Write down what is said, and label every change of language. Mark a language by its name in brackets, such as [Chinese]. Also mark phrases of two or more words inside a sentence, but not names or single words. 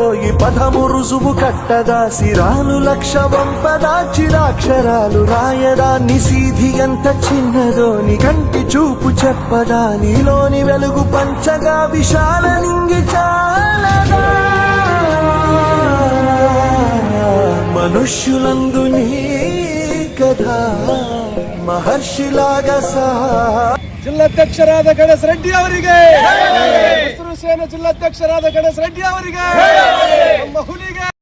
[Telugu] ఈ పదము రుజువు కట్టదా సిరాలు లక్ష వంపదా చిరాక్షరాలు రాయదా నిసీధి ఎంత చిన్నదో నీ కంటి చూపు చెప్పదా నీలోని వెలుగు పంచగా విశాల నింగి చాలదా మనుష్యులందు నీ కథ మహర్షిలాగా [Kannada] ಜಿಲ್ಲಾಧ್ಯಕ್ಷರಾದ ಗಣೇಶ್ ರೆಡ್ಡಿ ಅವರಿಗೆ ಹಸಿರು ಸೇನೆ ಜಿಲ್ಲಾಧ್ಯಕ್ಷರಾದ ಗಣೇಶ್ ರೆಡ್ಡಿ ಅವರಿಗೆ ನಮ್ಮ ಹುಲಿಗೆ